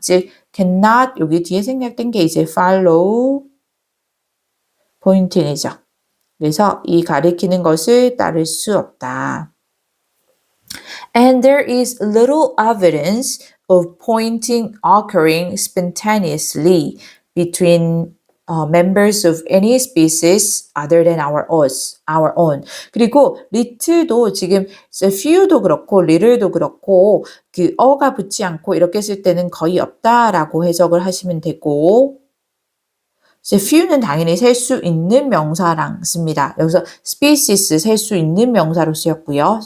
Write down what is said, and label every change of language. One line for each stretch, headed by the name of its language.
Korean: 즉 cannot 여기 뒤에 생략된 게 이제
English: follow pointing
Korean: 이죠. 그래서 이 가리키는 것을 따를 수 없다.
English: And there is little evidence of pointing occurring spontaneously between members of any species other than our own.
Korean: 그리고 little도 지금 few도 그렇고 little도 그렇고 그 어가 붙지 않고 이렇게 쓸 때는 거의 없다라고 해석을 하시면 되고 이제 few는 당연히 셀 수 있는 명사랑 씁니다. 여기서 species 셀 수 있는 명사로 쓰였고요.